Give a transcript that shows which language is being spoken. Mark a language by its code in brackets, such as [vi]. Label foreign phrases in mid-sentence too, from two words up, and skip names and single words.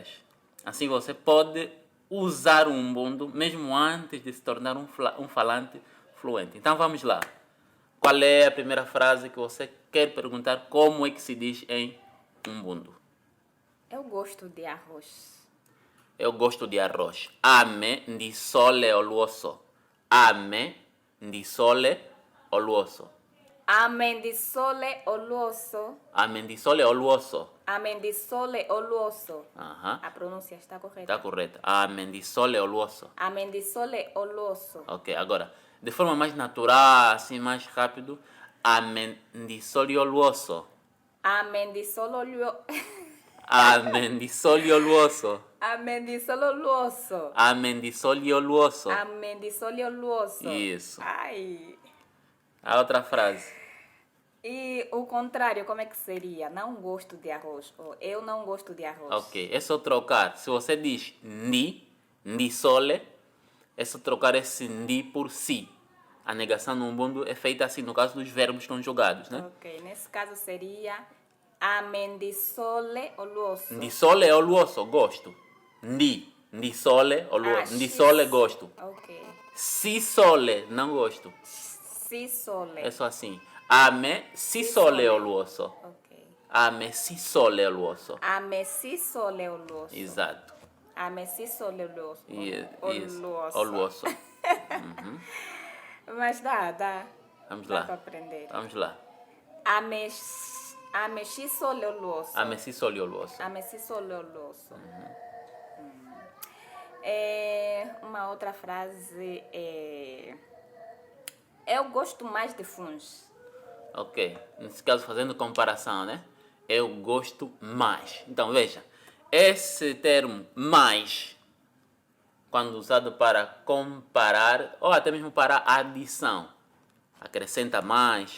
[pt] Assim você pode usar o Ubuntu mesmo antes de se tornar um falante fluente. Então vamos lá. Qual é a primeira frase que você quer perguntar como é que se diz em Ubuntu? Eu gosto de arroz. Eu gosto de arroz. [umb] Ame ndi sole oluoso. Ame ndi sole oluoso. Ame ndi sole oluoso. Ame ndi sole oluoso. Ame ndi sole oluoso. Aham. [pt] A pronúncia está correta? Está correta. [umb] Ame ndi sole oluoso. Ame ndi sole oluoso. [pt] Ok, agora, de forma mais natural, assim, mais rápido. [umb] Ame ndi sole oluoso. Ame ndi sole oluoso. Ame ndi sole oluoso. Ame ndi sole oluoso. Ame ndi sole oluoso. Ame ndi sole oluoso. [pt] Isso. Ai. A outra frase. E o contrário, como é que seria? Não gosto de arroz. Ou eu não gosto de arroz. Ok, é só trocar. Se você diz [umb] ndi sole, [pt] é só trocar esse ndi por si. A negação no Ubuntu é feita assim no caso dos verbos conjugados, né? Ok, nesse caso seria [umb] ame ndi sole oluoso. Ndi sole oluoso, gosto. Ndi sole oluoso. Ndi X. sole, [pt] gosto. Ok. [umb] Si sole, [pt] não gosto. [umb] Si sole. [pt] É só assim. [umb] Ame si sole oluoso. [pt] Ok. [umb] Ame si sole oluoso. Ame si sole oluoso. [pt] Exato. [umb] Ame si sole oluoso. [pt] Isso. [umb] Oluoso. Oluoso. [pt] Mas dá. Vamos Dá lá. para aprender. Vamos lá. [umb] Ame si sole oluoso. Ame si sole oluoso. Ame si sole oluoso. [pt] Uma outra frase é... Eu gosto mais de funs. Ok. Nesse caso, fazendo comparação, né? Eu gosto mais. Então, veja. Esse termo mais, quando usado para comparar, ou até mesmo para adição, acrescenta mais.